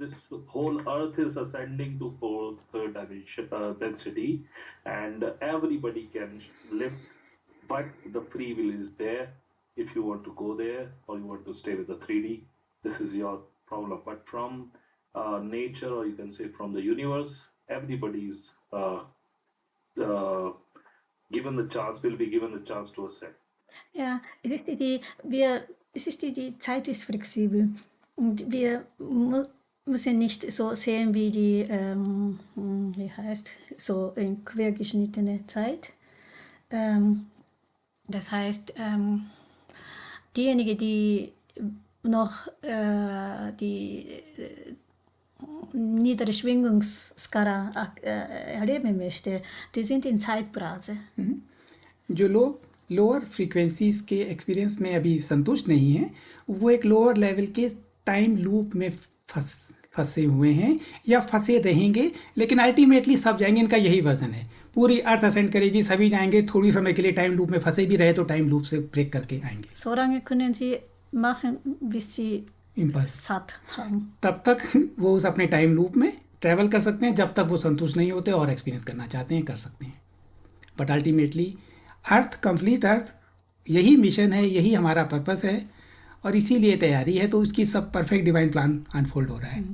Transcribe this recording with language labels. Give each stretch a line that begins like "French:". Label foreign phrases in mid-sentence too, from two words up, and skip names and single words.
English: This whole earth is ascending to fourth dimension density, and everybody can lift, but the free will is there. If you want to go there or you want to stay with the 3D, this is your problem. But from nature, or you can say from the universe, everybody's given the chance, will be given the chance to ascend.
German: Ja, es ist die Zeit ist flexibel und wir müssen nicht so sehen wie die, wie heißt, so in quergeschnittene Zeit. Das heißt, diejenigen, die noch die niedere Schwingungsskala erleben möchte, die sind in Zeitbrase.
Hindi: जो लोग
English: lower frequencies
Hindi: के एक्सपीरियंस में अभी संतुष्ट नहीं हैं, वो एक
English: lower level
Hindi: के
English: time loop
Hindi: में फंसे हुए हैं या फंसे रहेंगे, लेकिन अल्टीमेटली सब जाएंगे. इनका यही वर्जन है. पूरी
English: earth ascend
Hindi: करेगी, सभी जाएंगे. थोड़ी समय के लिए
English: time loop
Hindi: में फंसे भी रहे तो
English: time loop
Hindi: से ब्रेक करके आएंगे.
German: So lange können Sie machen, bis Sie satt haben.
Hindi: तब तक वो उस अपने
English: time loop
Hindi: में ट्रैवल कर सकते हैं. जब तक वो संतुष्ट नहीं होते और एक्सपीरियंस करना चाहते हैं, कर सकते हैं.
English: but ultimately earth, complete earth,
Hindi: यही मिशन है, यही हमारा पर्पस है और इसीलिए तैयारी है. तो उसकी सब
English: perfect divine plan unfold
Hindi: हो रहा है.